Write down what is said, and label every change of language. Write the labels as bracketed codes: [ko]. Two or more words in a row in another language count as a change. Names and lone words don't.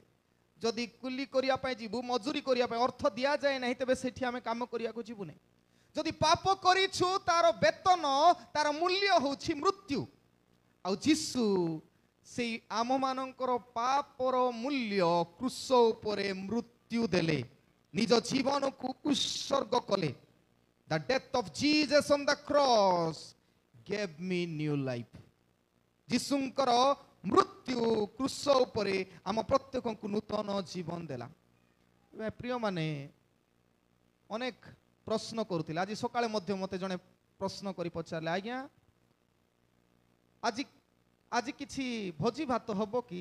[or] ଯଦି କୁଲି କରିବା ପାଇଁ ଯିବୁ, ମଜୁରୀ କରିବା ପାଇଁ ଅର୍ଥ ଦିଆଯାଏ ନାହିଁ, ତେବେ ସେଠି ଆମେ କାମ କରିବାକୁ ଯିବୁ ନାହିଁ। ଯଦି ପାପ କରିଛୁ ତାର ବେତନ, ତାର ମୂଲ୍ୟ ହେଉଛି ମୃତ୍ୟୁ। ଆଉ ଯୀଶୁ ସେଇ ଆମମାନଙ୍କର ପାପର ମୂଲ୍ୟ କ୍ରୁଶ ଉପରେ ମୃତ୍ୟୁ ଦେଲେ, ନିଜ ଜୀବନକୁ ଉତ୍ସର୍ଗ କଲେ। [en] The death of Jesus on the cross gave me new life. [or] ଯୀଶୁଙ୍କର ମୃତ୍ୟୁ କ୍ରୁଶ ଉପରେ ଆମ ପ୍ରତ୍ୟେକଙ୍କୁ ନୂତନ ଜୀବନ ଦେଲା। ପ୍ରିୟମାନେ, ଅନେକ ପ୍ରଶ୍ନ କରୁଥିଲେ। ଆଜି ସକାଳେ ମଧ୍ୟ ମୋତେ ଜଣେ ପ୍ରଶ୍ନ କରି ପଚାରିଲେ, ଆଜ୍ଞା ଆଜି କିଛି ଭୋଜି ଭାତ ହବ କି?